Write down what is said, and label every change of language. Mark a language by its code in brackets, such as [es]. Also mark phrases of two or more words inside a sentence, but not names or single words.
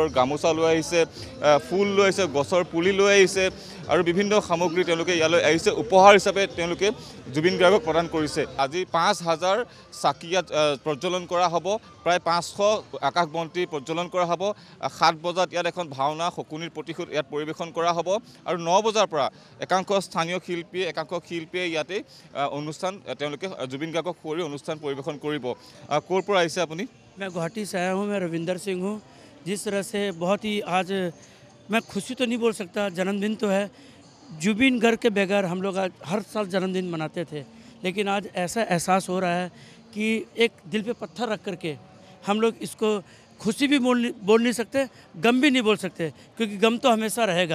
[as] গামোচা লৈ আহিছে ফুল লৈ আহিছে গছৰ পুলি লৈ আহিছে আৰু বিভিন্ন সামগ্ৰী তেওঁলোকে ইয়ালৈ আহিছে উপহাৰ হিচাপে তেওঁলোকে জুবিন গাৰ্গক প্ৰদান কৰিছে আজি 5000 চাকিয়াত প্ৰজ্বলন কৰা হ'ব প্ৰায় 500 আকাশবন্তি প্ৰজ্বলন কৰা হ'ব 7 বজাত ইয়াত এখন ভাওনা শকুনিৰ প্ৰতিশোধ ইয়াত পৰিবেশন কৰা হ'ব আৰু 9 বজাৰ পৰা একাংশ স্থানীয় শিল্পীয়ে ইয়াতে অনুষ্ঠান তেওঁলোকে জুবিন গাৰ্গক কৰি অনুষ্ঠান পৰিবেশন কৰিব কোৰ পৰা আহিছে আপুনি [hi] मैं गुवाहाटी से आया हूँ मैं रविंदर सिंह हूँ जिस तरह से बहुत ही आज मैं खुशी तो नहीं बोल सकता जन्मदिन तो है जुबिन गर्ग के बगैर हम लोग आज हर साल जन्मदिन मनाते थे लेकिन आज ऐसा एहसास हो रहा है कि एक दिल पे पत्थर रख करके हम लोग इसको खुशी भी बोल नहीं सकते गम भी नहीं बोल सकते क्योंकि गम तो हमेशा रहेगा